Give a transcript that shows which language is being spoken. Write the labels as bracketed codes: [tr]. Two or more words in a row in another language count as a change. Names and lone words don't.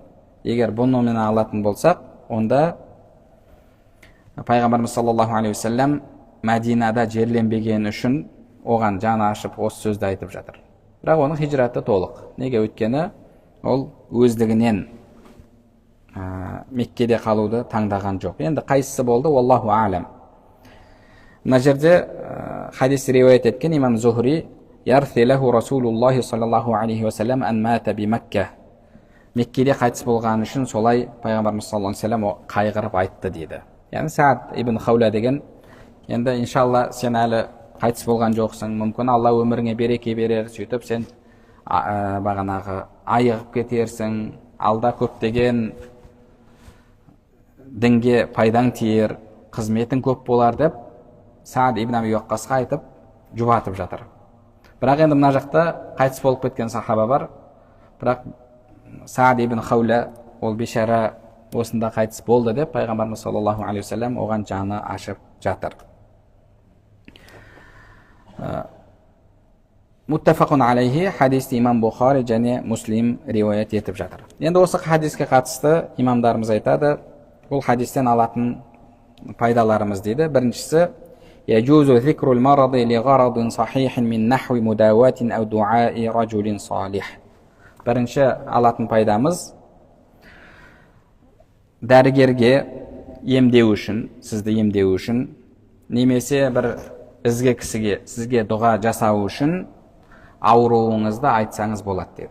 [kk] Егер бұнымен алатын болсақ, онда пайғамбарымыз [ar] صلى الله عليه وسلم [kk] Мәдинада жерленбеген үшін оған жаны ашып осы сөзді айтып жатыр. Бірақ оның хижраты толық. Неге? Өйткені ол өздігінен Меккеде қалуды таңдаған жоқ. Енді қайсысы болды? [ar] الله أعلم. [kk] Мына жерде хадис риуаят еткен имам Зухри: [ar] يرثي له رسول الله صلى الله عليه وسلم أن مات بمكة. [kk] Меккеде қайтыс болған үшін солай пайғамбарымыз [ar] صلى الله عليه وسلم [kk] қайғырып айтты дейді. Яғни Са'д ибн Хаула деген, енді иншалла сен әлі қайтыс болған жоқсың, мүмкін Алла өміріңе береке берер, сөйтіп сен бағанағы айығып кетерсің, алда көптеген дінге пайдаң тиер, қызметің көп болар деп Са'д ибн Аби Уаққасқа айтып жұбатып жатыр. Бірақ енді мына жақта қайтыс болып кеткен сахаба бар, бірақ Са'д ибн Хаула ол бейшара осында қайтыс болды деп пайғамбарымыз [ar] صلى الله عليه وسلم [kk] оған жаны ашып жатыр. [ar] متفق عليه [kk] хадисті имам Бухари және Муслим риуаят етіп жатыр. Енді осы хадиске қатысты имамдарымыз айтады, бұл хадистен алатын пайдаларымыз дейді. Біріншісі: [ar] يجوز ذكر المرض لغرض صحيح من نحو مداواة أو دعاء رجل صالح. [kk] Бірінші алатын пайдамыз: дәрігерге емдеу үшін, сізді емдеу үшін, немесе бір ізгі кісіге сізге дұға жасау үшін ауруыңызды айтсаңыз болады деді.